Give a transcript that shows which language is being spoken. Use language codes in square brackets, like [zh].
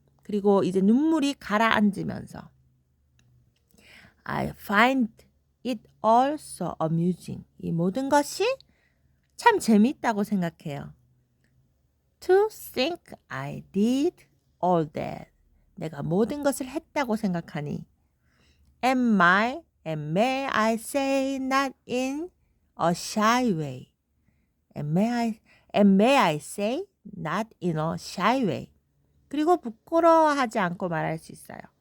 [ko] 그리고 이제 눈물이 가라앉으면서 [en] I find it all so amusing. [ko] 이 모든 것이 참 재미있다고 생각해요. [en] To think I did all that. [ko] 내가 모든 것을 했다고 생각하니. [en] And may I say not in a shy way. And may I say not in a shy way. [ko] 그리고 부끄러워하지 않고 말할 수 있어요.